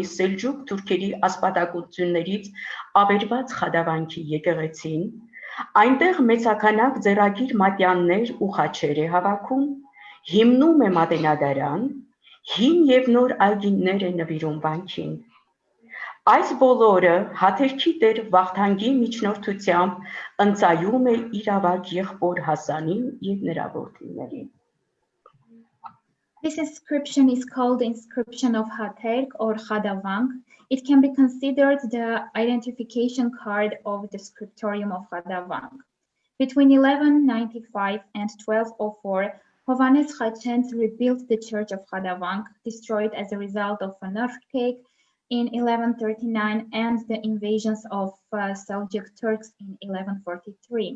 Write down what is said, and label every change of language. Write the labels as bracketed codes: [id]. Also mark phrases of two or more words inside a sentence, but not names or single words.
[hy] սելջուկ թուրքերի ասպատակություններից ավերված խադավանքի եկեղեցին, այնտեղ մեծաքանակ ձեռագիր մատյաններ ու խաչեր է հավաքում, հիմնում է Մատենադարան, հին և նոր այգիներ է նվիրում վանքին։ Այս բոլորը հաթերքի տեր Վախթանգի միջնորդությամբ ընծայում է իր ավագ եղբոր Հասանին և նրա որդիներին։ [en] This inscription is called the inscription of Haterk or Khadavang. It can be considered the identification card of the scriptorium of Khadavang. Between 1195 and 1204, Hovannes Khachens rebuilt the church of Khadavang, destroyed as a result of an earthquake in 1139 and the invasions of Seljuk Turks in 1143.